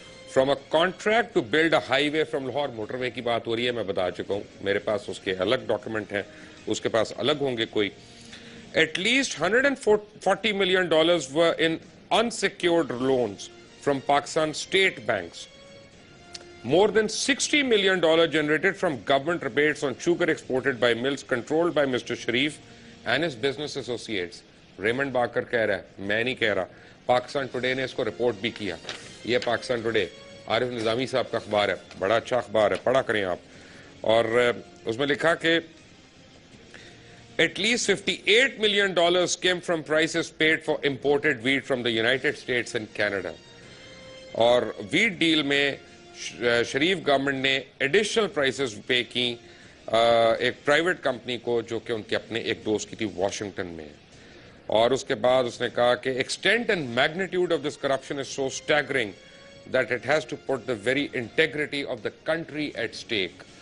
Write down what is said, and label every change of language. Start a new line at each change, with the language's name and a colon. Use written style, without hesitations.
English: From a contract to build a highway from Lahore,
Hindi: motorway की बात हो रही है, मैं बता चुका हूँ, मेरे पास उसके अलग डॉक्यूमेंट हैं, उसके पास अलग होंगे कोई.
English: At least $140 million were in unsecured loans from Pakistan state banks. More than $60 million generated from government rebates on sugar exported by mills controlled by Mr. Sharif and his business associates.
Hindi: Raymond बाकर कह रहा है, मैं नहीं कह रहा. Pakistan today ने इसको report भी किया. ये पाकिस्तान टुडे आरिफ निजामी साहब का अखबार है, बड़ा अच्छा अखबार है, पढ़ा करें आप. और उसमें लिखा कि
English: at least $58 million came from prices paid for imported wheat from the United States and Canada.
Hindi: और wheat deal में शरीफ गवर्नमेंट ने एडिशनल प्राइसेस पे की एक प्राइवेट कंपनी को जो कि उनके अपने एक दोस्त की थी वॉशिंगटन में. और उसके बाद उसने कहा कि
English: Extent and magnitude of this corruption is so staggering that it has to put the very integrity of the country at stake.